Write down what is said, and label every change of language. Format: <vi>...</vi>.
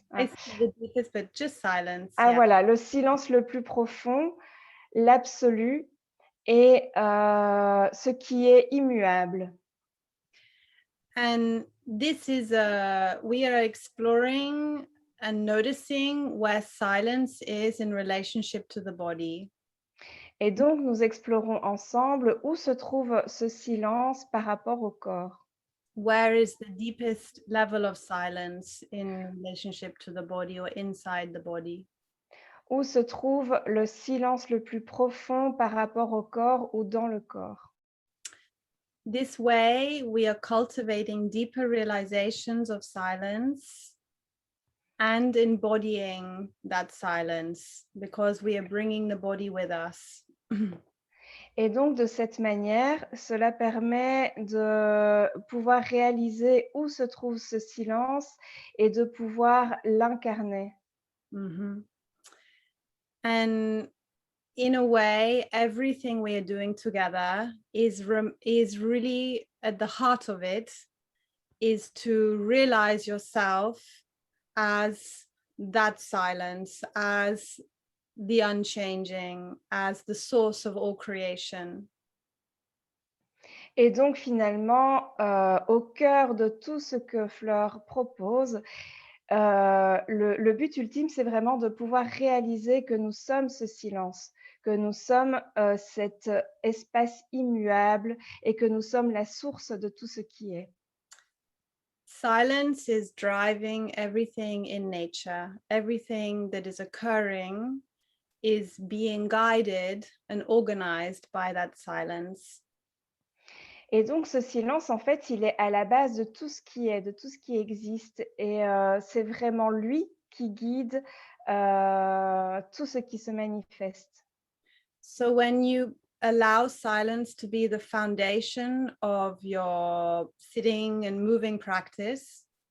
<en>I said the deepest, but just silence. Ah Yeah.</en> <fr>voilà, le silence le plus profond, l'absolu et ce qui est immuable.</fr> <en>And this is we are exploring and noticing where silence is in relationship to the body.</en> <fr>Et donc nous explorons ensemble où se trouve ce silence par rapport au corps.</fr> <en>Where is the deepest level of silence in relationship to the body or inside the body?</en> <fr>Où se trouve le silence le plus profond par rapport au corps ou dans le corps.</fr> <en>This way, we are cultivating deeper realizations of silence and embodying that silence because we are bringing the body with us.</en> <fr>Et donc, de cette manière, cela permet de pouvoir réaliser où se trouve ce silence et de pouvoir l'incarner. Mhm.</fr> <en>And in a way, everything we are doing together is really at the heart of it is to realize yourself as that silence, as the unchanging, as the source of all creation.</en> <fr>Et donc, finalement, au cœur de tout ce que Fleur propose, le but ultime, c'est vraiment de pouvoir réaliser que nous sommes ce silence, que nous sommes, cet espace immuable et que nous sommes la source de tout ce qui est.</fr> <en>Silence is driving everything in nature. Everything that is occurring is being guided and organized by that silence.</en> <fr>Et donc ce silence, en fait, il est à la base de tout ce qui est, de tout ce qui existe et c'est vraiment lui qui guide, tout ce qui se manifeste.</fr> <en>So when you allow silence to be the foundation of your sitting and moving practice,</en>